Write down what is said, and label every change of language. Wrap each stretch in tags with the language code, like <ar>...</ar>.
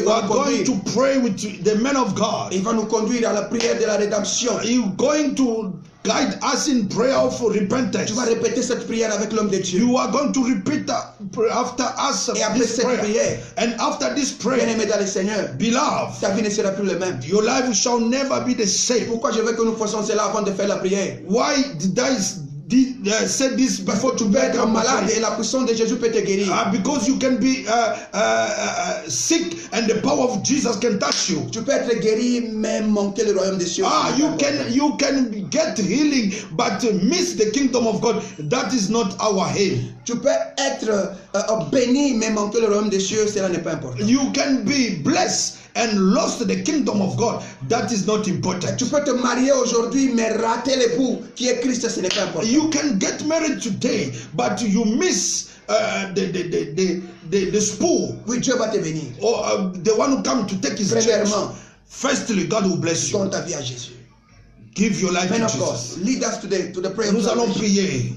<en>You are going to pray with the man of God.</en> <fr>Il va nous conduire à la prière de la rédemption.</fr> <en>You are going to guide us in prayer of repentance.</en> <fr>Tu vas répéter cette prière avec l'homme de Dieu.</fr> <en>You are going to repeat after us.</en> <fr>Et après cette prière.</fr> <en>And after this prayer.</en> <fr>Bien-aimé dans le Seigneur.</fr> <en>Beloved.</en> <fr>Ta vie ne sera plus le même.</fr> <en>Your life shall never be the same.</en> <fr>Pourquoi je veux que nous fassions cela avant de faire la prière?</fr> <en>Why did I say this before to</en> <fr>être malade et la puissance de Jésus peut te guérir.</fr> <en>Because you can be sick and the power of Jesus can touch you.</en> <fr>Tu peux être guéri mais manquer le royaume des cieux.</fr> <en>You can get healing but miss the kingdom of God. That is not our aim.</en> <fr>Tu peux être béni mais manquer le royaume des cieux, cela n'est pas important.</fr> <en>You can be blessed and lost the kingdom of God. That is not important.</en> <fr>Tu peux te marier aujourd'hui mais rater l'époux qui est Christ, ce n'est pas important.</fr> <en>You can get married today but you miss the spool.</en> <fr>Oui, Dieu va te bénir.</fr> <en>Or the one who come to take his church. Firstly, God will bless you.</en> <fr>Donne ta vie à Jésus.</fr> <en>Give your life to Jesus. God, lead us today to the prayer.</en> <fr>Nous allons prier.</fr>